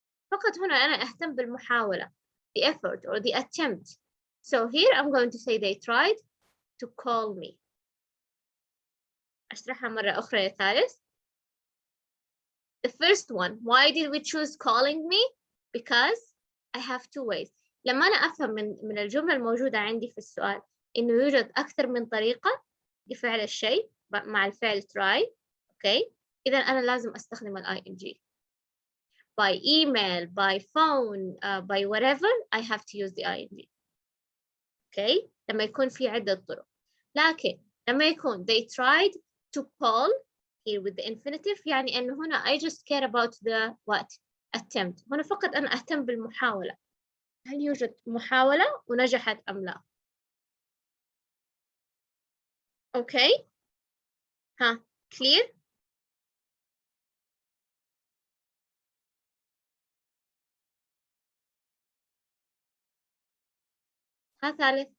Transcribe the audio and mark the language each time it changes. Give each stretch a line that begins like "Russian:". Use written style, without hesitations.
Arabic: فقط هنا أنا أهتم بالمحاولة.
English: The effort or the attempt. So here I'm going to say they tried to call me.
Arabic: أشرحها مرة أخرى يا ثالث.
English: The first one, why did we choose calling me? Because I have two ways.
Arabic: لما أنا أفهم من الجملة الموجودة عندي في السؤال إنه يوجد أكثر من طريقة لفعل الشيء مع الفعل try.
English: Okay.
Arabic: إذا أنا لازم أستخدم ال ing.
English: By email, by phone, by whatever, I have to use the ing.
Arabic: Okay. لما يكون في عدة طرق. لكن لما يكون
English: they tried to call here with the infinitive
Arabic: يعني أنه هنا
English: I just care about the what? Attempt.
Arabic: هنا فقط أنا أهتم بالمحاولة. هل يوجد محاولة ونجحت أم لا؟ Okay. ها clear؟ ها ثالث.